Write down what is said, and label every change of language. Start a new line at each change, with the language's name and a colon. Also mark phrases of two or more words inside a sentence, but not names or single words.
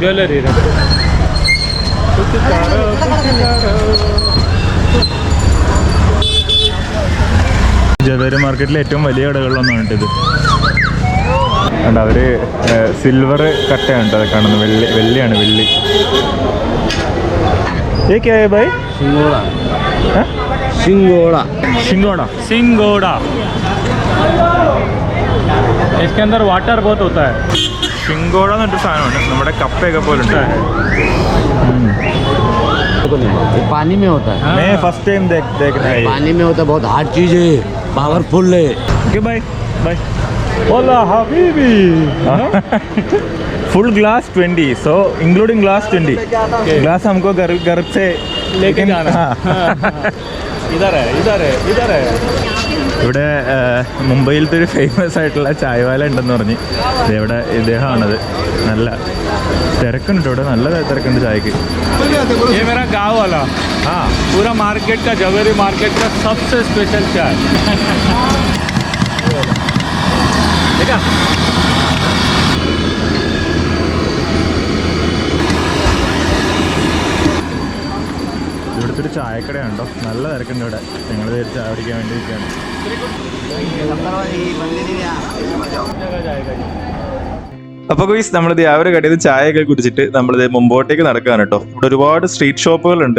Malayalam: ജവേരി മാർക്കറ്റിലെ ഏറ്റവും വലിയ കടകളിലൊന്നാണ് ഇത്. അതുകൊണ്ട് അവർ സിൽവർ കട്ടയാണ് കേട്ടോ കാണുന്നത്. വെള്ളിയാണ്, വെള്ളി.
Hindi: सिंगोड़ा इसके अंदर वाटर बहुत होता है.
Malayalam: ഷിങ്കോട എന്നൊരു സാധനമാണ്, നമ്മുടെ കപ്പയൊക്കെ പോലെ ഉണ്ട്.
Hindi: पानी में होता है. मैं
English: first time
Hindi: देख रहा है. पानी में होता है, बहुत हार्ड चीज है, पावरफुल है.
English: okay bye bye.
Spanish: Hola habibi.
English: full glass 20, so including glass 20.
Hindi: ग्लास हमको घर से लेके जाना. इधर है.
Malayalam: ഇവിടെ മുംബൈയിലത്തെ ഒരു ഫേമസ് ആയിട്ടുള്ള ചായവാല ഉണ്ടെന്ന് പറഞ്ഞ് ഇവിടെ ഇദ്ദേഹമാണത്. നല്ല തിരക്കുണ്ട് ഇവിടെ, നല്ല തിരക്കുണ്ട് ചായക്ക്.
Hindi: ये मेरा गाँव वाला. हाँ, पूरा मार्केट का जवेरी मार्केट का सबसे स्पेशल चाय.
Malayalam: देखा അടുത്തൊരു ചായക്കടയുണ്ടോ, നല്ല തിരക്കുണ്ട് ഇവിടെ. ഞങ്ങൾ ചായ കുടിക്കാൻ വേണ്ടി ഇരിക്കുകയാണ്. അപ്പോൾ ഗൈസ് നമ്മളിത് ആ ഒരു കടയിൽ നിന്ന് ചായയൊക്കെ കുടിച്ചിട്ട് നമ്മളിത് മുമ്പോട്ടേക്ക് നടക്കുകയാണ് കേട്ടോ. ഇവിടെ ഒരുപാട് സ്ട്രീറ്റ് ഷോപ്പുകളുണ്ട്.